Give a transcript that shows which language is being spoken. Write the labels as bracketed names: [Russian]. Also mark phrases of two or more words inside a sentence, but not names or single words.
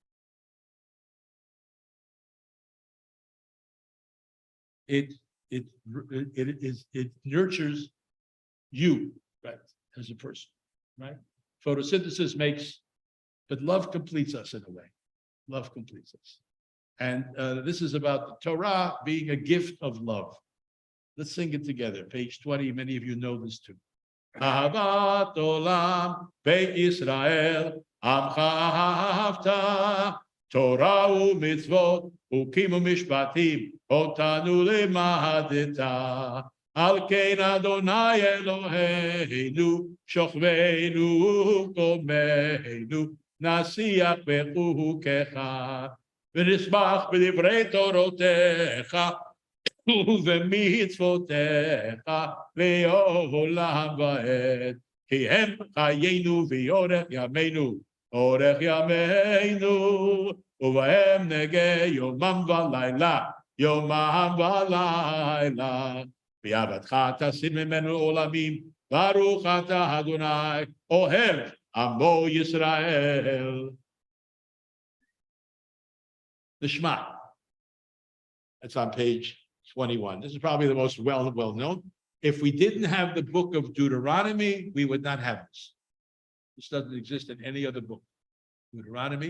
[English] It nurtures you, right, as a person, right? Photosynthesis makes, but love completes us in a way. Love completes us. And this is about the Torah being a gift of love. Let's sing it together. Page 20, many of you know this too. [Hebrew] אהבת עולם בית ישראל עמך אהבת תורה ומצוות חוקים ומשפטים אותנו למדת על כן אדוני אלוהינו בשכבנו ובקומנו נשיח בחוקיך ונשמח בדברי תורותיך ובמצוותיך לעולם ועד כי הם חיינו ואורך ימינו אורך ימינו ובהם נגה יומם ולילה יומם ולילה בעבדך תסיר ממנו עולמים ברוך אתה אדוני אוהב עמו ישראל. [English] The Shema. That's on page 21. This is probably the most well known. If we didn't have the book of Deuteronomy, we would not have this. This doesn't exist in any other book. Deuteronomy.